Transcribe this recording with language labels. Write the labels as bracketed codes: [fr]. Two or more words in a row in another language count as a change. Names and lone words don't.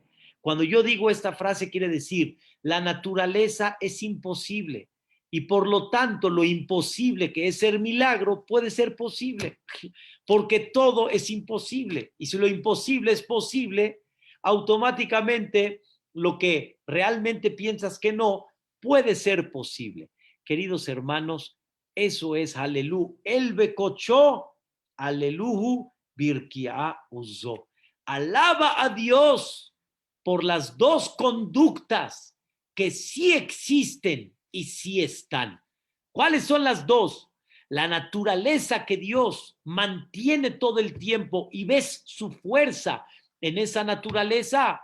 [es] Cuando yo digo esta frase quiere decir, la naturaleza es imposible y por lo tanto lo imposible que es ser milagro puede ser posible, porque todo es imposible y si lo imposible es posible, automáticamente lo que realmente piensas que no puede ser posible. Queridos hermanos, eso es aleluya. [he] אל בקדשו, הללוהו, ברקיע עזו. [es] Alaba a Dios por las dos conductas que sí existen y sí están. ¿Cuáles son las dos? La naturaleza que Dios mantiene todo el tiempo y ves su fuerza en esa naturaleza.